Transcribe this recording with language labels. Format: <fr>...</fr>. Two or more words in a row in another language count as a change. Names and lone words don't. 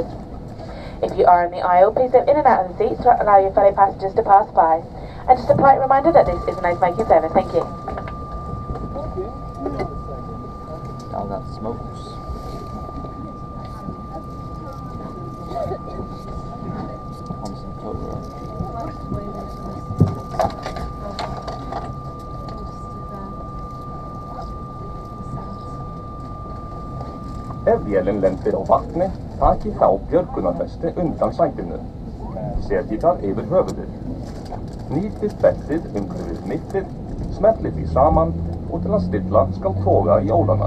<en>If you are in the aisle, please step in and out of the seats to allow your fellow passengers to pass by. And just a polite reminder that this is a no-smoking service. Thank you. Now that smokes. On some cover.</en> <is>Ef vélinn lendir á vatni, takið þá björgunarvesti undan sætinu. Setjið það yfir höfuðið. Hnýtið beltið umhverfið mittið, smellið því saman og til að stilla skal toga í ólana.</is>